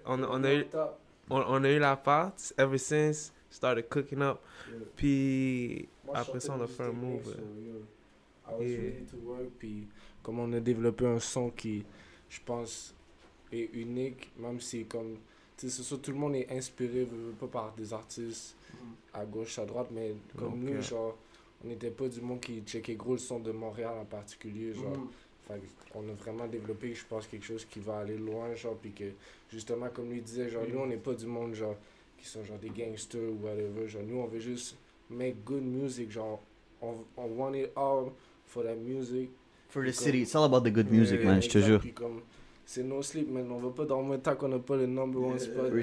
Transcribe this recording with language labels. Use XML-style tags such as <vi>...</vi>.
<fr>On a eu la part</fr> <en>ever since started cooking up.</en> <fr>Puis après ça on a fait un move.</fr> <en>I was ready to work,</en> <fr>puis comme on a développé un son qui, je pense, est unique, même si comme, tu sais, c'est sûr, tout le monde est inspiré, pas par des artistes à gauche, à droite, mais comme Donc, nous, genre, on n'était pas du monde qui checkait gros le son de Montréal en particulier, genre. Fait on a vraiment développé, je pense, quelque chose qui va aller loin, genre, puis que, justement, comme lui disait, genre, nous, on n'est pas du monde, genre, qui sont, genre, des gangsters ou whatever, genre, nous, on veut juste</fr> <en>make good music,</en> <fr>genre, on</fr> <en>want it all for that music. For the city, it's all about the good music, man,</en> <fr>je te jure. Puis comme, c'est</fr> <en>no sleep, man,</en> <fr>on va pas dormir tant qu'on n'a pas le number one spot.</fr>